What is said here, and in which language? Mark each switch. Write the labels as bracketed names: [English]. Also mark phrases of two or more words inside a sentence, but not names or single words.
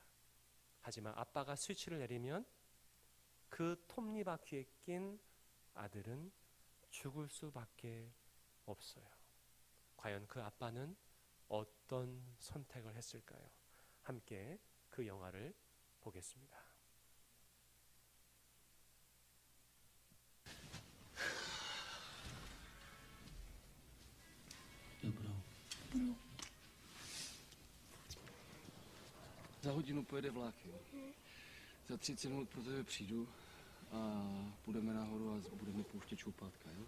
[Korean] 하지만 아빠가 스위치를 내리면 그 톱니바퀴에 낀 아들은 죽을 수밖에 없어요. 과연 그 아빠는 어떤 선택을 했을까요? 함께 그 영화를 보겠습니다. [Czech] Dobrou. Za hodinu pojede vlak, jo. Za 30 minut pro tebe přijdu a půjdeme nahoru a budeme pouštět čoupátka, jo.